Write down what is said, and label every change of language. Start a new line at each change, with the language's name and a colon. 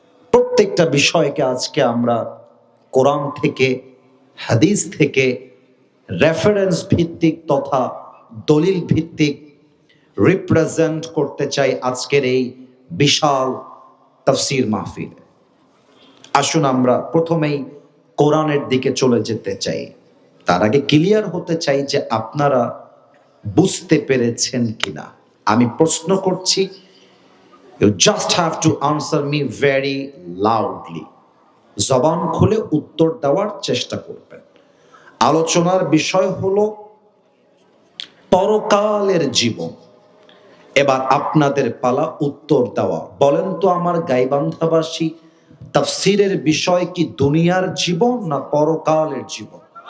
Bangla: প্রত্যেকটা বিষয়কে আজকে আমরা কোরআন থেকে, হাদিস থেকে, রেফারেন্স ভিত্তিক তথা দলিল ভিত্তিক রিপ্রেজেন্ট করতে চাই আজকের এই বিশাল তাফসীর মাহফিল। আসুন আমরা প্রথমেই কোরআনের দিকে চলে যেতে চাই। তার আগে ক্লিয়ার হতে চাই যে আপনারা বুঝতে পেরেছেন কিনা। আমি প্রশ্ন করছি,
English: you just have to answer me very loudly.
Bangla: জবান খুলে উত্তর দেওয়ার চেষ্টা করবেন। আলোচনার বিষয় হলো পরকালের জীবন। এবার আপনাদের পালা উত্তর দেওয়া। বলেন তো আমার গাইবান্ধাবাসী, তাফসীরের বিষয় কি দুনিয়ার জীবন না পরকালের জীবন?